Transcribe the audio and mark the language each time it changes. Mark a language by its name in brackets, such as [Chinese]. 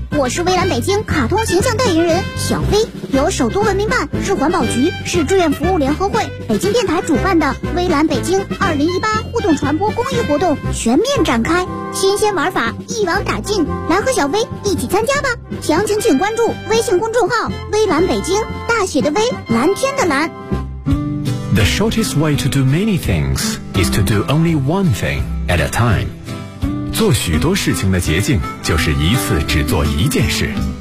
[Chinese] 我是微蓝北京卡通形象代言人小飞，由首都文明办、市环保局、市志愿服务联合会、北京电台主办的微蓝北京2018互动传播公益活动全面展开，新鲜玩法一网打尽，来和小飞一起参加吧。详情请关注微信公众号微蓝北京，大写的微，蓝天的蓝。 [English] The shortest way to do many things is to do only one thing at a time. [Chinese] 做许多事情的捷径就是一次只做一件事。